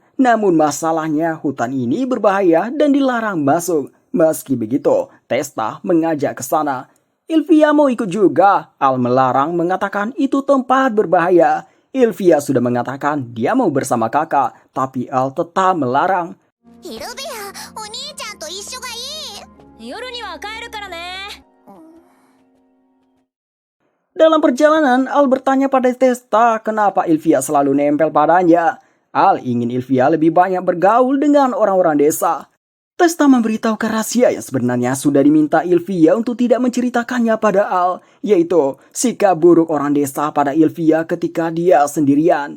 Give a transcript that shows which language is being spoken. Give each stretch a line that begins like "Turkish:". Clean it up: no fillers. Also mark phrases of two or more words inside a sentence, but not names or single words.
Indonesian: Namun masalahnya hutan ini berbahaya dan dilarang masuk. Meski begitu, Testa mengajak ke sana. Ilvia mau ikut juga. Al melarang, mengatakan itu tempat berbahaya. Ilvia sudah mengatakan dia mau bersama kakak, tapi Al tetap melarang.
Japanese: イルビア、お兄ちゃんと一緒がいい。夜には帰るからね。
Indonesian: Dalam perjalanan, Al bertanya pada Testa kenapa Ilvia selalu nempel padanya. Al ingin Ilvia lebih banyak bergaul dengan orang-orang desa. Testa memberitahu rahasia yang sebenarnya sudah diminta Ilvia untuk tidak menceritakannya pada Al, yaitu sikap buruk orang desa pada Ilvia ketika dia sendirian.